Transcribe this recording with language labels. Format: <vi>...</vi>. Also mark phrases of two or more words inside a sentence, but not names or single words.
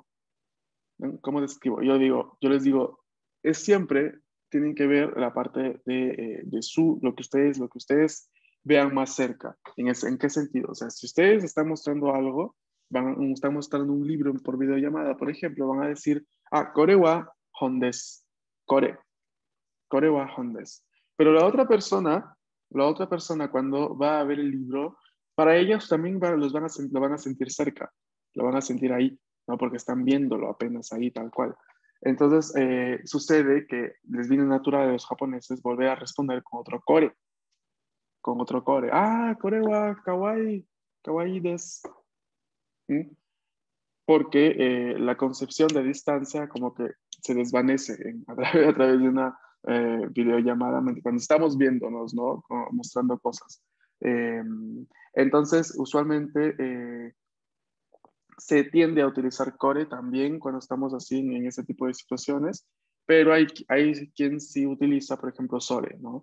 <es>¿No? ¿Cómo describo? Yo les digo, es siempre, tienen que ver la parte de lo que ustedes vean más cerca. ¿En qué sentido? O sea, si ustedes están mostrando algo, están mostrando un libro por videollamada, por ejemplo, van a decir,</es> <ja>これは本です. これは本です.</ja> <es>Pero la otra persona cuando va a ver el libro, para ellos también lo van a sentir cerca, lo van a sentir ahí, ¿no? Porque están viéndolo apenas ahí, tal cual. Entonces, sucede que les viene natural a los japoneses volver a responder con otro core.</es> <ja>これはかわいいです. ¿Mm?</ja> <es>Porque la concepción de distancia como que se desvanece a través de una videollamada cuando estamos viéndonos, ¿no? Como mostrando cosas. Entonces, usualmente se tiende a utilizar core también cuando estamos así en ese tipo de situaciones, pero hay quien sí utiliza, por ejemplo, sore, ¿no?</es>